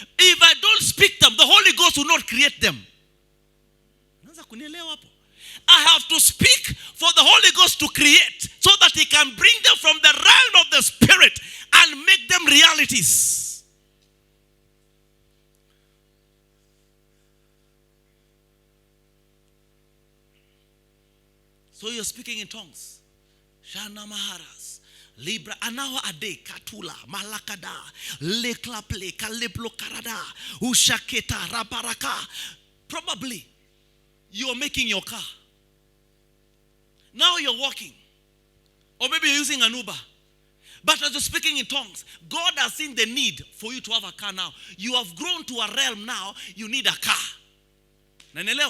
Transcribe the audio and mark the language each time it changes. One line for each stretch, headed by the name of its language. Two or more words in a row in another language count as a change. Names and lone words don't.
English: If I don't speak them, the Holy Ghost will not create them. I have to speak for the Holy Ghost to create, so that He can bring them from the realm of the spirit and make them realities. So you're speaking in tongues. Shana Maharas, Libra, Anawa Ade, Katula, Malakada, Leklaple, Kaliplo Karada, Ushaketa, Raparaka. Probably you're making your car. Now you're walking. Or maybe you're using an Uber. But as you're speaking in tongues, God has seen the need for you to have a car now. You have grown to a realm now, you need a car. Nanelewa?